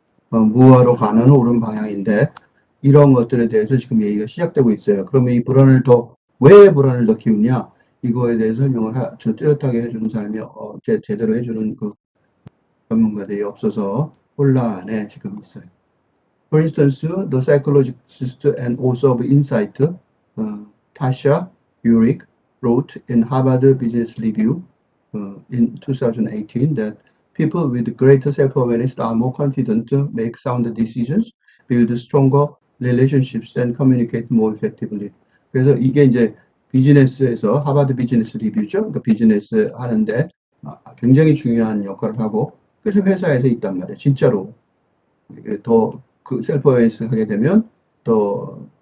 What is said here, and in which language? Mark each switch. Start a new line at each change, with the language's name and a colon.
Korean: 무화로 가는 옳은 방향인데 이런 것들에 대해서 지금 얘기가 시작되고 있어요. 그러면 이 불안을 왜 불안을 더 키우냐? 이거에 대해서 설명을 뚜렷하게 해주는 사람이 제대로 해주는 그 전문가들이 없어서 혼란에 지금 있어요.
English: For instance, the psychologist and author of Insight, Tasha Eurich, wrote in Harvard Business Review in 2018 that people with greater self-awareness are more confident to make sound decisions, build stronger relationships, and communicate more effectively.
Korean: 그래서 이게 이제 비즈니스에서 하버드 비즈니스 리뷰죠. 그 비즈니스 하는데 굉장히 중요한 역할을 하고 그래서 회사에서 있단 말이에요. 진짜로 더 그 셀프 어웨이스 하게 되면 더